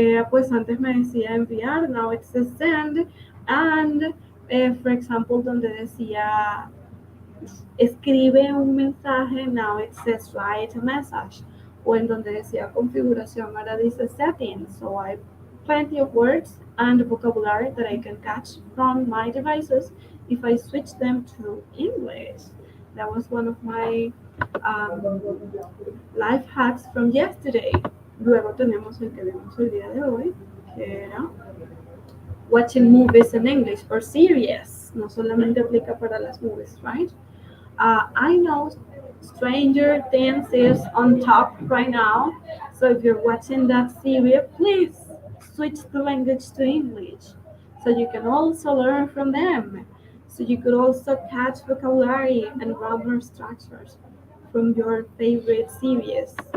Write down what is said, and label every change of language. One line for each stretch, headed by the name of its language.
Spanish: Pues antes me decía enviar,
English: now it says send. And, for example,
Spanish: donde decía escribe un mensaje,
English: now it says write a message.
Spanish: O en donde decía configuración, ahora dice settings.
English: So I have plenty of words and vocabulary that I can catch from my devices if I switch them to English. That was one of my life hacks from yesterday.
Spanish: Luego tenemos el que vimos el día de hoy, que era
English: watching movies in English or series.
Spanish: No solamente aplica para las movies, right?
English: I know Stranger Things is on top right now. So if you're watching that series, please switch the language to English so you can also learn from them. So you could also catch vocabulary and grammar structures from your favorite series.